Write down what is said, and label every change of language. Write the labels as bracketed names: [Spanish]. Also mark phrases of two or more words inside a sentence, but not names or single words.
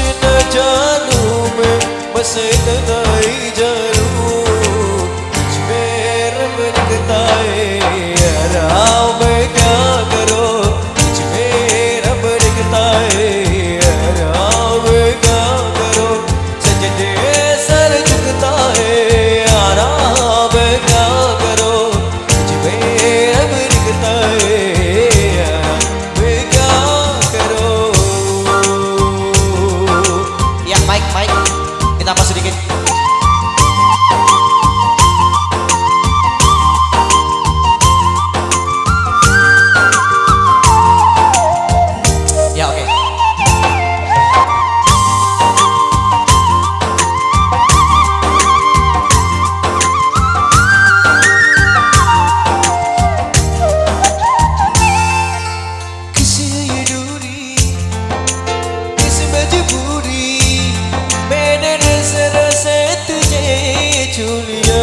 [Hindi] न जानूं मैं, बस इतना ही जानूं तुझ में रब लिखता है यारा, मैं क्या करूं तुझ में रब लिखता है यारा, मैं क्या करूं सजदे सर झुकता है यारा, मैं क्या करूं तुझ में रब लिखता है यारा, मैं क्या करूं. [Indonesian] Ya, Mike, kita apa sedikit? Ya, oke. [Hindi] किसी ये दूरी, किसी मजबूरी, मैंने नजर से तुझे छू लिया.